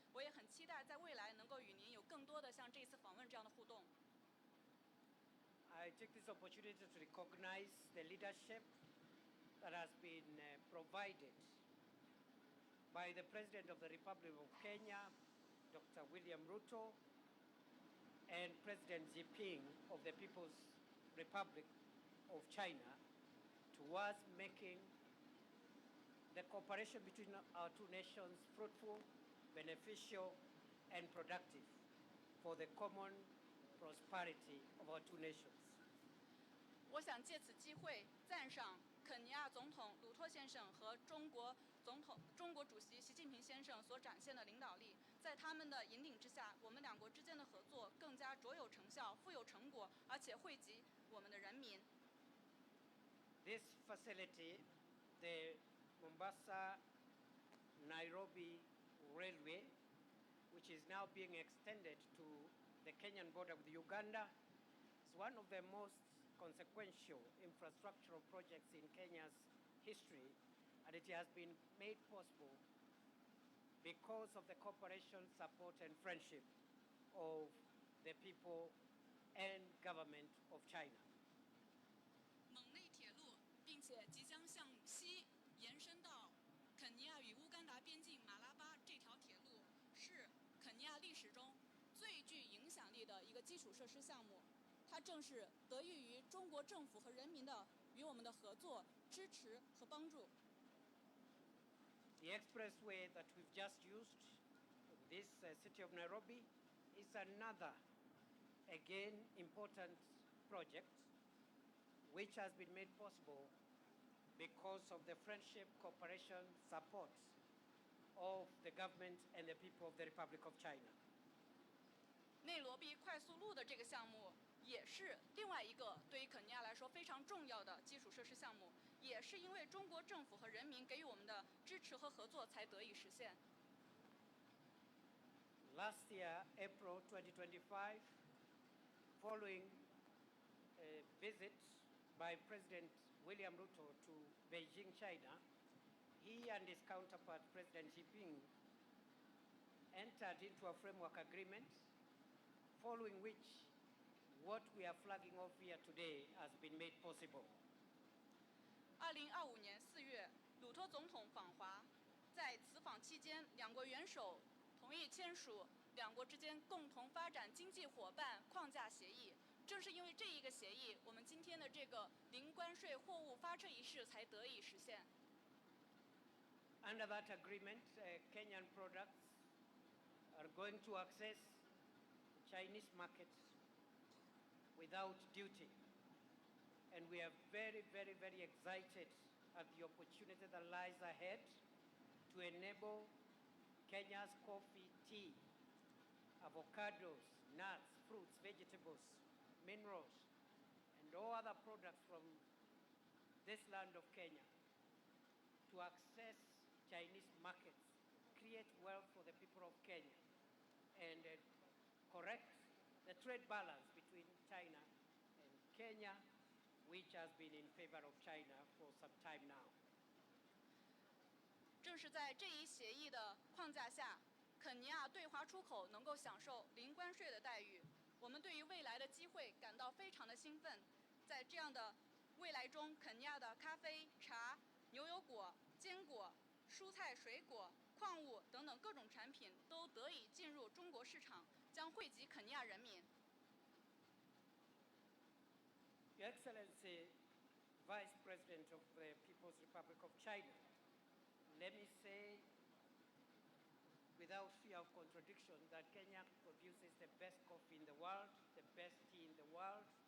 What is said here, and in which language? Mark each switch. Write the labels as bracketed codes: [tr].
[zh] 我也很期待在未来能够与您有更多的像这次访问这样的互动。 [en] I take this opportunity to recognize the leadership that has been provided by the President of the Republic of Kenya, Dr. William Ruto, and President Xi Jinping of the People's Republic of China towards making the cooperation between our two nations fruitful, beneficial, and productive for the common prosperity of our two nations. [zh] 我想借此机会赞赏肯尼亚总统鲁托先生和中国主席习近平先生所展现的领导力，在他们的引领之下，我们两国之间的合作更加卓有成效、富有成果，而且惠及我们的人民。 [en] This facility, the Mombasa-Nairobi Railway, which is now being extended to the Kenyan border with Uganda, is one of the most consequential infrastructural projects in Kenya's history, and it has been made possible because of the cooperation, support, and friendship of the people and government of China. [zh] 蒙内铁路，并且即将向西延伸到肯尼亚与乌干达边境马拉巴这条铁路，是肯尼亚历史中最具影响力的一个基础设施项目。它正是得益于中国政府和人民的与我们的合作、支持和帮助。 [en] The expressway that we've just used in this city of Nairobi is another, again, important project which has been made possible because of the friendship, cooperation, support of the government and the people of the Republic of China. [zh] 内罗毕快速路的这个项目，也是另外一个对于肯尼亚来说非常重要的基础设施项目，也是因为中国政府和人民给予我们的支持和合作才得以实现。 [en] Last year, April 2025, following a visit by President William Ruto to Beijing, China, he and his counterpart, President Xi Jinping, entered into a framework agreement, following which what we are flagging off here today has been made possible. [zh] 2025年4月，鲁托总统访华，在此访期间，两国元首同意签署两国之间共同发展经济伙伴框架协议。正是因为这一个协议，我们今天的这个零关税货物发车仪式才得以实现。 [en] Under that agreement, Kenyan products are going to access Chinese markets without duty. And we are very, very, very excited at the opportunity that lies ahead to enable Kenya's coffee, tea, avocados, nuts, fruits, vegetables, minerals, and all other products from this land of Kenya to access Chinese markets, create wealth for the people of Kenya, and correct the trade balance between China and Kenya, which has been in favor of China for some time now. [zh] 正是在这一协议的框架下，肯尼亚对华出口能够享受零关税的待遇。我们对于未来的机会感到非常的兴奋。在这样的未来中，肯尼亚的咖啡、茶、牛油果、坚果、蔬菜、水果、矿物等等各种产品都得以进入中国市场，将惠及肯尼亚人民。 [en] Your Excellency, Vice President of the People's Republic of China, let me say, without fear of contradiction, that Kenya produces the best coffee in the world, the best tea in the world.